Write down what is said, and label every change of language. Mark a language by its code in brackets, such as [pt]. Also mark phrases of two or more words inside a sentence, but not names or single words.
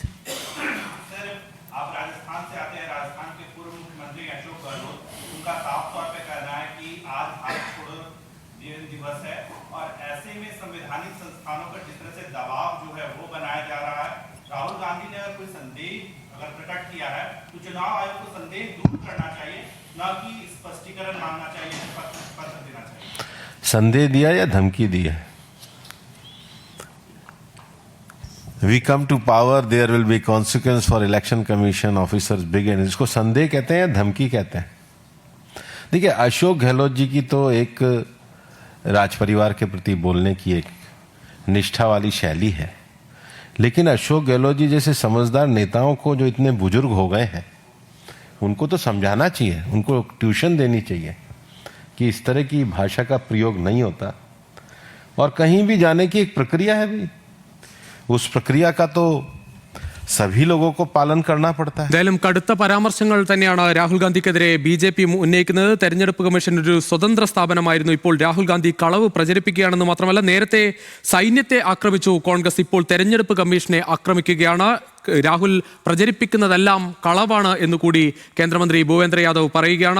[hi] सर, आप राजस्थान से आते हैं। राजस्थान के पूर्व मुख्यमंत्री अशोक गहलोत, उनका साफ तौर पे कहना है कि आज भारत छोड़ो दिवस है, और ऐसे में संवैधानिक संस्थानों पर जिस तरह से दबाव जो है वो बनाया जा रहा है। राहुल गांधी ने अगर कोई संदेह अगर प्रकट किया है तो चुनाव आयोग को संदेह दूर करना चाहिए न कि स्पष्टीकरण मांगना चाहिए, पत्र देना चाहिए। संदेह दिया या धमकी दी है? [en] We come to power, there will be consequence for election commission officers begin. [hi] इसको संदेह कहते हैं या धमकी कहते हैं? देखिए, अशोक गहलोत जी की तो एक राज परिवार के प्रति बोलने की एक निष्ठा वाली शैली है, लेकिन अशोक गहलोत जी जैसे समझदार नेताओं को जो इतने बुजुर्ग हो गए हैं, उनको तो समझाना चाहिए, उनको ट्यूशन देनी चाहिए कि इस तरह की भाषा का प्रयोग नहीं होता। और कहीं भी जाने की एक प्रक्रिया है भी, उस प्रक्रिया का तो सभी लोगों को पालन करना पड़ता है। [ml] എന്തായാലും കടുത്ത പരാമർശങ്ങൾ തന്നെയാണ് രാഹുൽ ഗാന്ധിക്കെതിരെ ബി.ജെ.പി ഉന്നയിക്കുന്നത്. തെരഞ്ഞെടുപ്പ് കമ്മീഷൻ ഒരു സ്വതന്ത്ര സ്ഥാപനമായിരുന്നു, ഇപ്പോൾ രാഹുൽ ഗാന്ധി കളവ് പ്രചരിപ്പിക്കുകയാണെന്ന് മാത്രമല്ല, നേരത്തെ സൈന്യത്തെ ആക്രമിച്ചു കോൺഗ്രസ്, ഇപ്പോൾ തെരഞ്ഞെടുപ്പ് കമ്മീഷനെ ആക്രമിക്കുകയാണ്. രാഹുൽ പ്രചരിപ്പിക്കുന്നതെല്ലാം കളവാണ് എന്നുകൂടി കേന്ദ്രമന്ത്രി ഭൂപേന്ദ്ര യാദവ് പറയുകയാണ്.